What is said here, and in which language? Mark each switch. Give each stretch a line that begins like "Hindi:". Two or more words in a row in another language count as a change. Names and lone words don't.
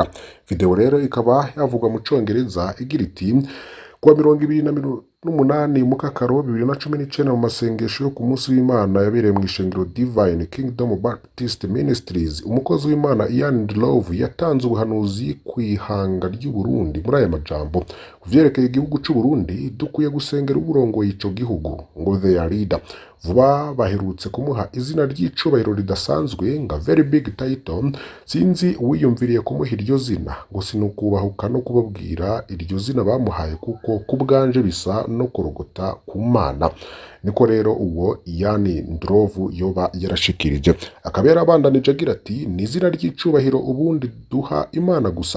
Rundi: Video rero ikaba yavugwa mu Congereza igira iti kuwa 28 mu Kakaro 2019 mu masengesho yo ku munsi w'Imana yabereye mu ishengero Divine Kingdom Baptist Ministries, umukozi w'Imana Ndlovu yatanze ubuhanuzi ku ihanga ry'u Burundi muri aya majambo: kuvyerekeye igihugu c'u Burundi dukwiye gusengera uburongoye ico gihugu ngo
English: their leader.
Rundi: Vuba baherutse kumuha izina ry'icubahiro ridasanzwe nga
English: very big title.
Rundi: Sinzi uwiyumviriye kumuha iryo zina, ngo sinukubahuka no kubabwira iryo zina bamuhaye kuko kubwanje bisa no korogota ku Mana. Niko rero uwo Ndlovu yoba yarashikirije, akaba yarabandanije agira ati ni izina ry'icubahiro ubundi duha Imana gusa.